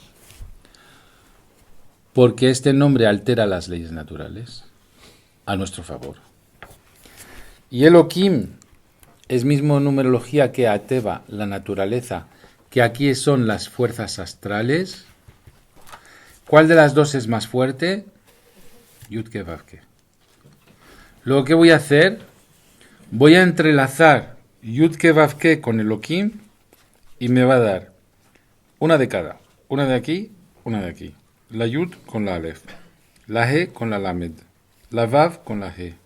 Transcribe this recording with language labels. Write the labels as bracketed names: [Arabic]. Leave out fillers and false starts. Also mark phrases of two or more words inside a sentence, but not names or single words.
[Spanish] Porque este nombre altera las leyes naturales a nuestro favor. Y Elohim es mismo numerología que Ateva, la naturaleza, que aquí son las fuerzas astrales. ¿Cuál de las dos es más fuerte? Yud-Ke Vav-Ke. Luego, ¿qué voy a hacer? Voy a entrelazar Yud-Ke Vav-Ke con Elohim y me va a dar una de cada. Una de aquí, una de aquí. La Yud con la Aleph. La He con la Lamed. La Vav con la He.